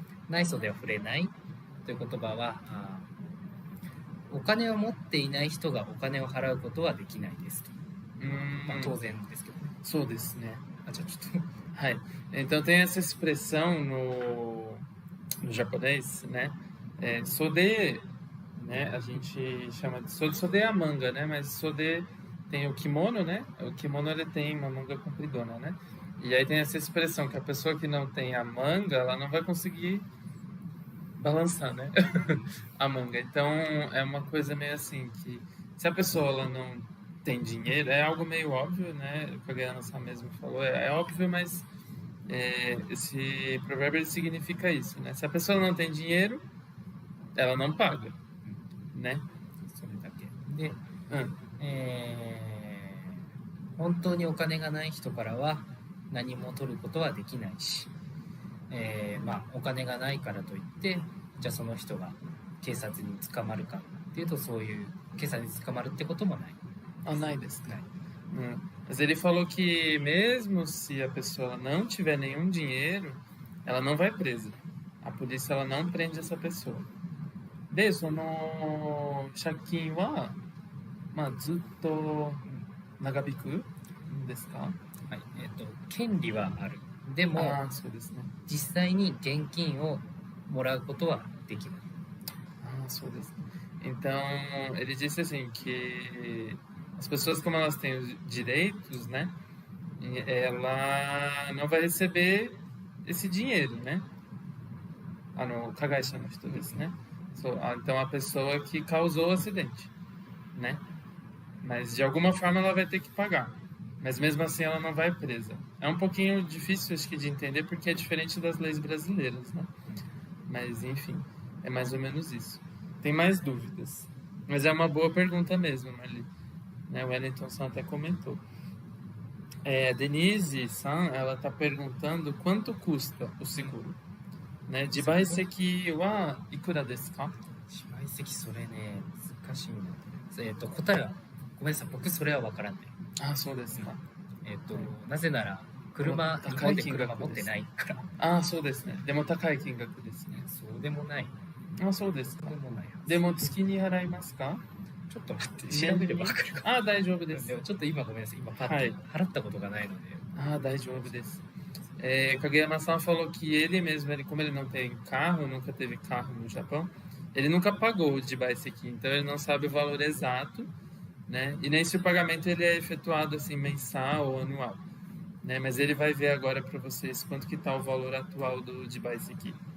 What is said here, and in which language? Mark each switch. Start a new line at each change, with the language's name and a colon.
Japanese: ない袖は触れないという言葉は、お金を持っていない人がお金を払うことはできないですと。当然ですけどね。そうですね。じゃあちょっと Hai.
Portuguese: Então tem essa expressão no japonês, né? Sode, né? A gente chama de sode é a manga, né? Mas sode tem o kimono, né? O kimono ele tem uma manga compridona, né? E aí tem essa expressão que a pessoa que não tem a manga, ela não vai conseguir balançar, né? A manga. Então é uma coisa meio assim que se a pessoa ela não tem dinheiro, é algo meio óbvio, né? O que a Guiana mesmo falou, é óbvio, mas esse provérbio ele significa isso, né? Se a pessoa não tem dinheiro, ela não paga, né?
Japanese: それだけで、 Hum. 本当にお金がない人からは何も取ることはできないし、お金がないからといってじゃあその人が警察に捕まるかっていうとそういう警察に捕まるってこともない。
Portuguese: Ah, não é desse,
Japanese: ない。
Portuguese: Mas ele falou que mesmo se a pessoa não tiver nenhum dinheiro, ela não vai presa. A polícia ela não prende essa pessoa.
Japanese: De, その借金は、まあ、ずっと長引くんですか？はい、権利はある。でも、そうですね。実際に現金をもらうことはできない。そうですね.
Portuguese: Então, ele disse assim que as pessoas, como elas têm os direitos, né? Ela não vai receber esse dinheiro, né?
Japanese: No kagaisha no人ですね.
Portuguese: Então, a pessoa que causou o acidente, né? Mas de alguma forma ela vai ter que pagar. Mas mesmo assim ela não vai presa. É um pouquinho difícil, acho que, de entender porque é diferente das leis brasileiras, né? Mas enfim, é mais ou menos isso. Tem mais dúvidas? Mas é uma boa pergunta mesmo, Marli. Né? O Wellington-san até comentou. Denise-san, ela está perguntando quanto custa o seguro.
Japanese: Né? Jibaiseki wa ikura desu ka? 自賠責それね難しいな。答えはごめんなさい、僕それは分からんね。そうですか。なぜなら車、日本で車持ってないから。そうですね。でも高い金額ですね。そうでもない。そうですか。そうでもないはず。でも月に払いますか？ちょっと待って調べれば分かるか。大丈夫です。でもちょっと今ごめんなさい、今パッと、払ったことがないので。大丈夫です。
Portuguese: Kageyama-san falou que ele mesmo, como ele não tem carro, nunca teve carro no Japão, ele nunca pagou de Baiseki, então ele não sabe o valor exato, né? E nem se o pagamento ele é efetuado assim mensal ou anual, né? Mas ele vai ver agora para vocês quanto que tá o valor atual do de Baiseki.